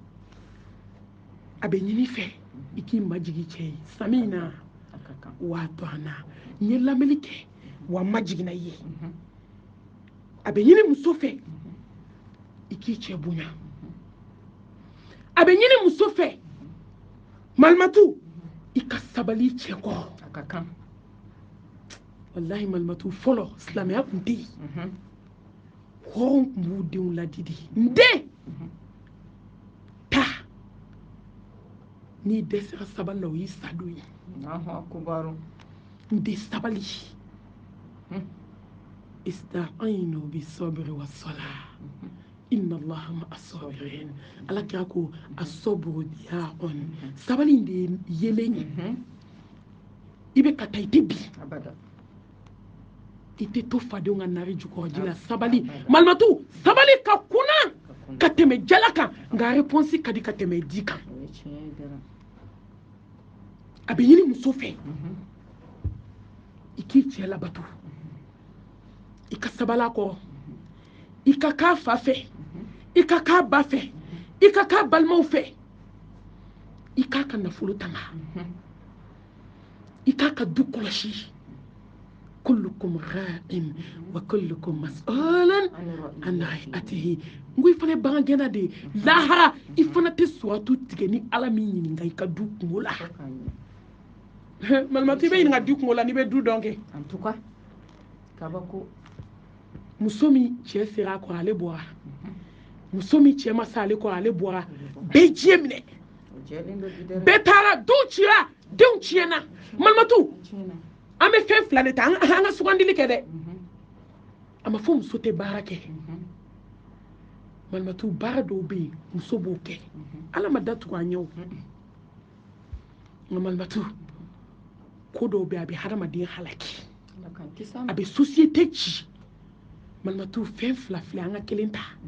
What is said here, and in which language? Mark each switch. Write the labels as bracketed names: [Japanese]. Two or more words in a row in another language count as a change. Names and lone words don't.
[Bambara] a bɛ ɲini fɛ i k'i majigi cɛ ye sami na wa to an na n ye lamɛnni kɛ wa n majiginna i ye a bɛ ɲini muso fɛ i k'i cɛ bonya a bɛ ɲini muso fɛ malimatu i ka sabali cɛ kɔrɔ wallahi malimatu fɔlɔ silamɛya tun tɛ yen hɔrɔn tun b'u denw ladidi n den taa n'i dɛsɛra sabali la o y'i sadon ye n den sabali [Arabic] استعينوا بالصبر والصلاة إن الله مع الصابرين [Bambara] ala kira ko [Arabic] الصبر ضياء [Bambara] sabali in de ye yelen ye i bɛ ka taa i tɛ bi i tɛ to fadenw ka nari jukɔrɔji la sabali malimatu sabali ka kunna ka tɛmɛ jala kan nka réponse ka di ka tɛmɛ di kan a bɛ ɲini muso fɛ i k'i cɛ labato i ka sabala kɔrɔ i ka k'a fa fɛ i ka k'a ba fɛ i ka k'a balimaw fɛ i k'a ka nafolo tanga i k'a ka du kɔlɔsi [Arabic] كلكم راع وكلكم مسؤول عن رعيته [Bambara] n ko i fana ye bagangɛnna de ye lahara i fana tɛ suratu tigɛ ni ala min ɲininka i ka du kungo la malimatu i bɛ ɲininka du kungo la n'i bɛ du dɔn kɛ [French] en tout cas kabako [Bambara] muso min cɛ sera a kɔrɔ ale bɔra muso min cɛ ma se ale kɔrɔ ale bɔra bɛɛ diɲɛ minɛ bɛɛ taara duw cira denw tiɲɛna malimatu an bɛ fɛn fila de ta an ka sugandili kɛ dɛ a ma fɔ muso tɛ baara kɛ malimatu baara dɔw bɛ yen muso b'o kɛ ala ma datugu an ɲɛ o nka malimatu ko dɔw bɛ yen a bɛ hadamaden halaki a bɛ société ci malimatu fɛn fila filɛ an ka kelen ta